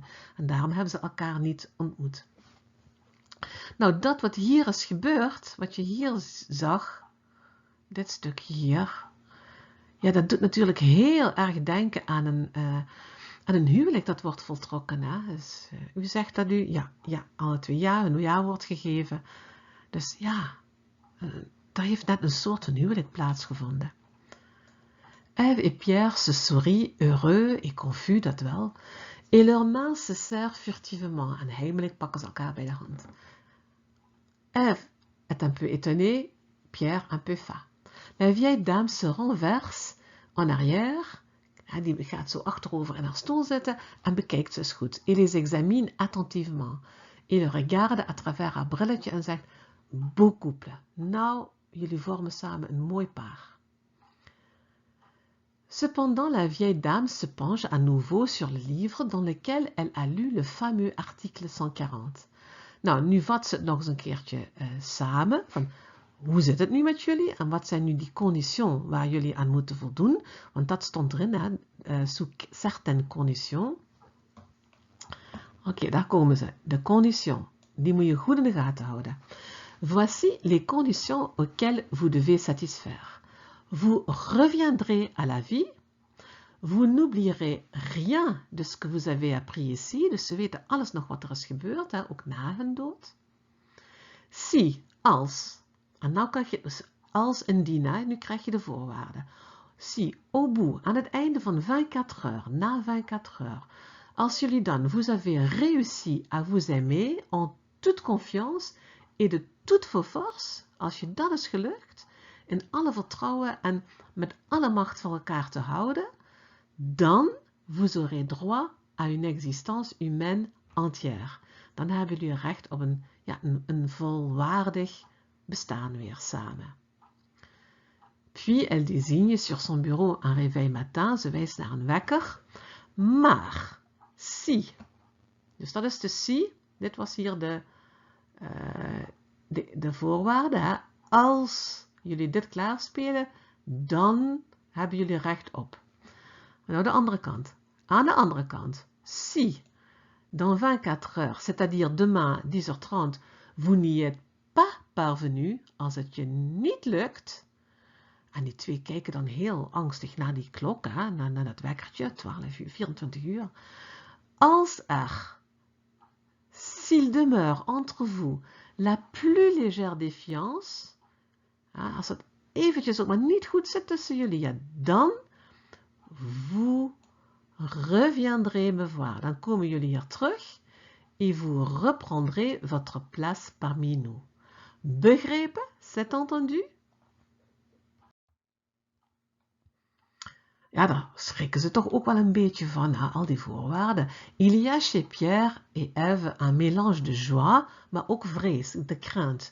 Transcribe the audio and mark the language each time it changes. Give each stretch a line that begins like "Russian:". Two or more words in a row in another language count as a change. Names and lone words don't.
Dutch: En daarom hebben ze elkaar niet ontmoet. Nou, dat wat hier is gebeurd, wat je hier zag, dit stukje hier, ja, dat doet natuurlijk heel erg denken aan een huwelijk dat wordt voltrokken. Hè? Dus, u zegt dat u, alle 2 jaar een nieuwjaar wordt gegeven. Dus ja, daar heeft net een soort van huwelijk plaatsgevonden.
French: Ève et Pierre se sourient, heureux et confus,
Dutch: dat wel,
French: et leurs mains se serrent furtivement,
Dutch: en heimelijk pakken ze elkaar bij de hand.
French: Ève est un peu étonnée, Pierre un peu fat. La vieille dame se renverse en arrière,
Dutch: die gaat zo achterover in haar stoel zitten en bekijkt ze eens goed.
French: Et les examine attentivement. Et le regarde à travers
Dutch: haar brilletje en zegt,
French: beau couple,
Dutch: nou, jullie vormen samen een mooi paar.
French: Cependant, la vieille dame se penche à nouveau sur le livre dans lequel elle a lu le fameux article 140.
Dutch: Nou, nu vat ze het nog eens een keertje samen, van hoe zit het nu met jullie en wat zijn nu die conditions waar jullie aan moeten voldoen, want dat stond erin,
French: sous certaines conditions.
Dutch: Oké, daar komen ze. De conditions, die moet je goed in de gaten houden.
French: Voici les conditions auxquelles vous devez satisfaire. Vous reviendrez à la vie, vous n'oublierez rien de ce que vous avez appris ici,
Dutch: dus ze weten alles nog wat er is gebeurd, hè, ook na hun dood. Si, als, en nou krijg je dus als indien, hè, nu krijg je de voorwaarden.
French: Si, au bout,
Dutch: aan het einde van 24 heures, na 24 heures, als jullie dan,
French: vous avez réussi à vous aimer en toute confiance et de toutes vos forces,
Dutch: als je dat is gelukt, in alle vertrouwen en met alle macht van elkaar te houden, dan
French: vous aurez droit à une existence humaine entière.
Dutch: Dan hebben jullie recht op een volwaardig bestaan weer samen.
French: Puis elle désigne sur son bureau un réveil matin,
Dutch: ze wijst naar een wekker. Maar, si, dus dat is de si, dit was hier de voorwaarde. Hè? Als jullie dit klaarspelen, dan hebben jullie recht op. Nou, de andere kant. Aan de andere kant,
French: si, dans 24 heures, c'est-à-dire demain, 10h30, vous n'y êtes pas parvenu,
Dutch: als het je niet lukt, en die twee kijken dan heel angstig naar die klok, hè, naar dat wekkertje, 12 uur, 24 uur.
French: Als er, s'il demeure entre vous, la plus légère défiance,
Dutch: als het eventjes ook maar niet goed zit tussen jullie, ja, dan
French: vous reviendrez me voir.
Dutch: Dan komen jullie hier terug
French: et vous reprendrez votre place parmi nous.
Dutch: Begrepen?
French: C'est entendu?
Dutch: Ja, daar schrikken ze toch ook wel een beetje van, hè, al die voorwaarden.
French: Il y a chez Pierre et Ève un mélange de joie,
Dutch: maar ook vrees,
French: de crainte.